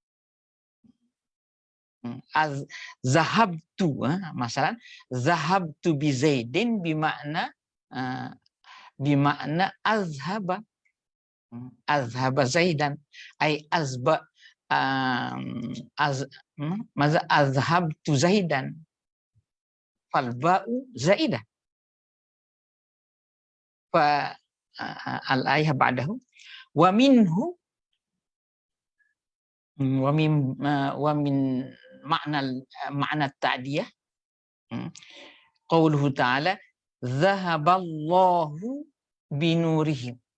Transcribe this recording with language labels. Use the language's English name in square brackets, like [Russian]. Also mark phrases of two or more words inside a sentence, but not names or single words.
[Arabic] ذهبت مسألة ذهبت بزيد بمعنى أذهب. أذهب زيدا أي أذهبت زيدا. فالباء زائدة. فالآية بعده ومنه ومن معنى التعدية قوله تعالى ذهب الله بنورهم.